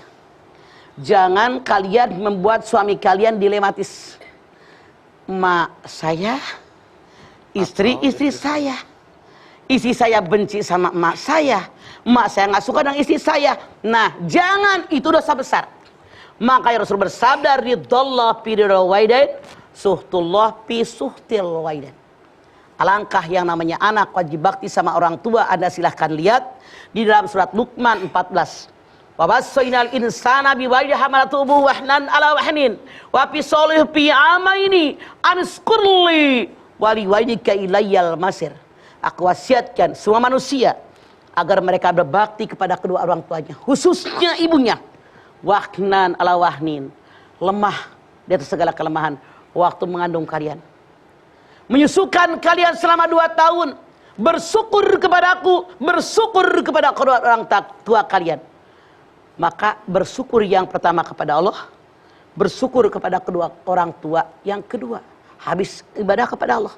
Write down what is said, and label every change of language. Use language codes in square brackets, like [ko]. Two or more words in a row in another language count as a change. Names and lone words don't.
[id] Jangan kalian membuat suami kalian dilematis. Mak saya, istri saya. Istri saya benci sama emak saya nggak suka dengan istri saya. Nah, jangan, itu dosa besar. Makanya Rasul bersabda, [ar] رضا الله في رضا الوالدين سخط الله في سخط الوالدين. [id] Alangkah yang namanya anak wajib bakti sama orang tua. Anda silahkan lihat di dalam surat Luqman 14. [ar] و وصينا الإنسان بوالديه حملته أمه وهنا على وهن و فصاله في عامين أن اشكر لي و لوالديك إلي المصير. [id] Aku wasiatkan semua manusia agar mereka berbakti kepada kedua orang tuanya, khususnya ibunya. [ar] وهنا على وهن, [id] lemah di atas segala kelemahan waktu mengandung kalian, menyusukan kalian selama 2 tahun, bersyukur kepadaku, bersyukur kepada kedua orang tua kalian. Maka bersyukur yang pertama kepada Allah, bersyukur kepada kedua orang tua yang kedua, habis ibadah kepada Allah.